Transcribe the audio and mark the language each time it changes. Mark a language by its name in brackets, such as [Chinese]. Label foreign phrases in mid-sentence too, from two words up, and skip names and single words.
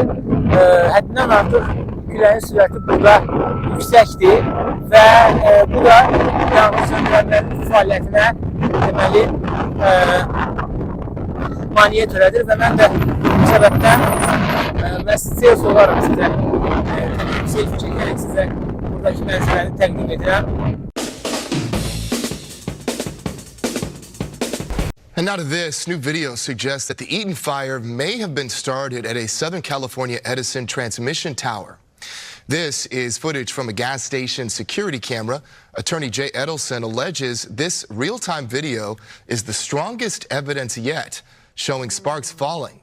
[Azerbaijani] Həddindən artıq küləyin sürəti burada yüksəkdir və bu da yanğınsöndürənlərin fəaliyyətinə deməli maliyyə törədir və mən də bu səbəbdən sales olaraq sizə selfie çəkərək sizə buradakı mənzərəni təqdim edirəm. [English] And now to this, new video suggests that the Eaton fire may have been started at a Southern California Edison transmission tower. This is footage from a gas station security camera. Attorney Jay Edelson alleges this real-time video is the strongest evidence yet, showing sparks falling.